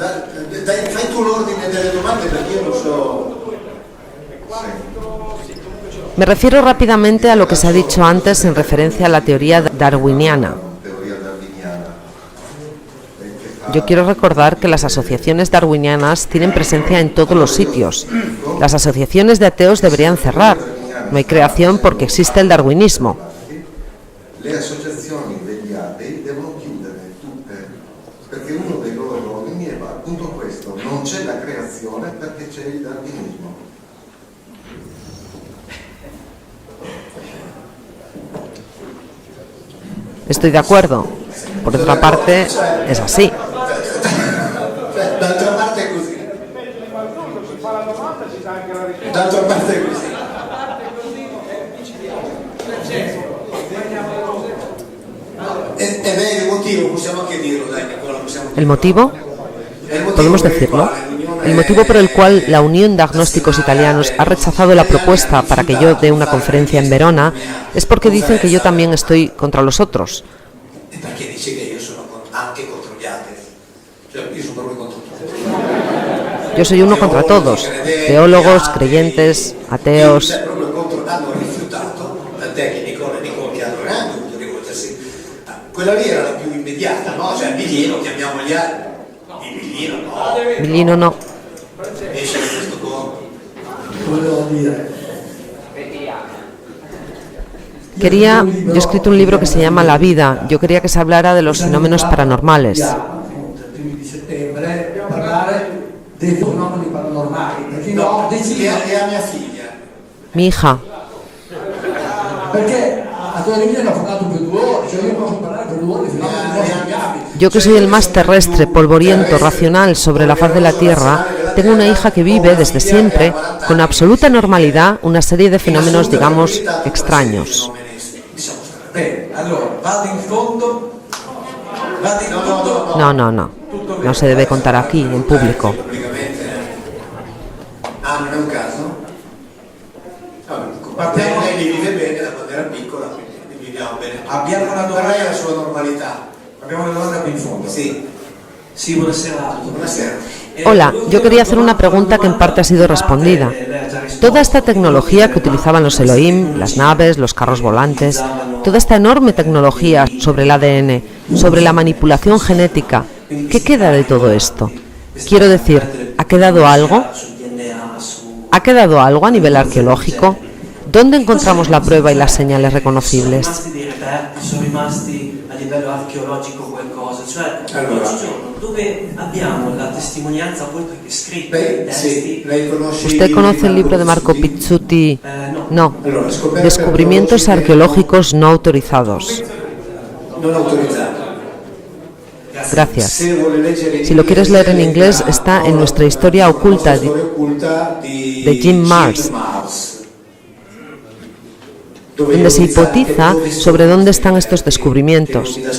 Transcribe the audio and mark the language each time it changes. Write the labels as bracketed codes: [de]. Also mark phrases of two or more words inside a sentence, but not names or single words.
[es] Me refiero rápidamente a lo que se ha dicho antes en referencia a la teoría darwiniana. Yo quiero recordar que las asociaciones darwinianas tienen presencia en todos los sitios. Las asociaciones de ateos deberían cerrar. No hay creación porque existe el darwinismo. [it] Le associazioni degli atei devono chiudere tutte, perché uno dei loro ordini è appunto questo: non c'è la creazione perché c'è il darwinismo. [es] Estoy de acuerdo. Por otra parte, es así. [it] D'altra parte è così. L'altra parte è così. Ed è il motivo, possiamo anche dirlo, dai Nicola, possiamo dirlo. [es] ¿El motivo? Podemos decirlo. El motivo por el cual la Unión de Agnósticos Italianos ha rechazado la propuesta para que yo dé una conferencia en Verona es porque dicen que yo también estoy contra los otros. [it] Perché dice che io sono anche contro gli altri. Cioè, io sono proprio contro tutti. [es] Yo soy uno contra todos, teólogos, creyentes, ateos. [it] Proprio contro, hanno rifiutato, tant'è che Nicola e Nicole che hanno dovuto rivolgersi. Quella lì era la più immediata, no? Cioè Biglino, chiamiamogli altri. Biglino no. Biglino no. Esce da questo corpo. Volevo dire. [es] Yo he escrito un libro que se llama La vida. Yo quería que se hablara de los fenómenos paranormales. [it] Primi di settembre parlare dei fenomeni paranormali. Fino a mia figlia. [es] Mi hija. [it] Perché a tua figlia ne ho parlato per 2 ore, cioè io posso parlare per 2 ore di fenomeni paranormali. [es] Yo que soy el más terrestre, polvoriento, racional sobre la faz de la Tierra, tengo una hija que vive desde siempre con absoluta normalidad una serie de fenómenos, digamos, extraños. No, no, no. No se debe contar aquí, en público. [it] Ah, non è un caso? Lei li vive bene da quando era piccola, quindi viviamo bene. Abbiamo una domanda. Per lei è la sua normalità. Abbiamo una domanda qui in fondo. [es] Sí. Sí, [it] buonasera. Buonasera. [es] Hola, yo quería hacer una pregunta que en parte ha sido respondida. Toda esta tecnología que utilizaban los Elohim, las naves, los carros volantes, toda esta enorme tecnología sobre el ADN, sobre la manipulación genética, ¿qué queda de todo esto? Quiero decir, ¿ha quedado algo? ¿Ha quedado algo a nivel arqueológico? ¿Dónde encontramos la prueba y las señales reconocibles? [it] Sono rimasti a livello archeologico qualcosa, cioè oggigiorno dove abbiamo la testimonianza oltre che scritti, testi. [es] ¿Usted conoce el libro de Marco Pizzuti? No. Descubrimientos arqueológicos no autorizados. Gracias. Si lo quieres leer en inglés, está en nuestra historia oculta de Jim Marrs, donde se hipotiza sobre dónde están estos descubrimientos.